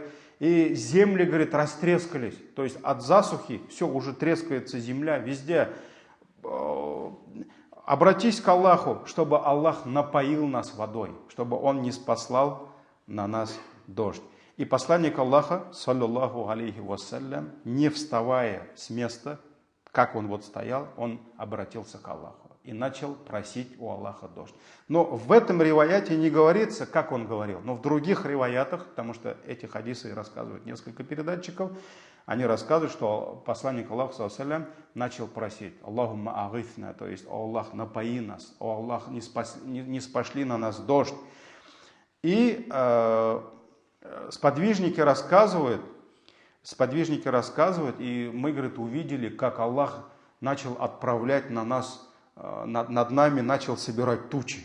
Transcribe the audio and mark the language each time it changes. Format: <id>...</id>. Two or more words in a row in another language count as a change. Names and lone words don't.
<ru>И земли, говорит, растрескались. То есть от засухи все, уже трескается земля везде. Обратись к Аллаху, чтобы Аллах напоил нас водой, чтобы Он не спаслал на нас дождь. И посланник Аллаха,</ru> <ar>صلى الله عليه وسلم,</ar> <ru>не вставая с места, как он вот стоял, он обратился к Аллаху и начал просить у Аллаха дождь. Но в этом риваяте не говорится, как он говорил. Но в других риваятах, потому что эти хадисы рассказывают несколько передатчиков, они рассказывают, что посланник Аллаха,</ru> <ar>صلى الله عليه و سلم,</ar> <ru>начал просить:</ru> <ar>اللهم أغثنا,</ar> <ru>то есть: о Аллах, напои нас, о Аллах, не спошли на нас дождь. И сподвижники рассказывают, и мы, говорит, увидели, как Аллах начал отправлять на нас, над нами начал собирать тучи.</ru>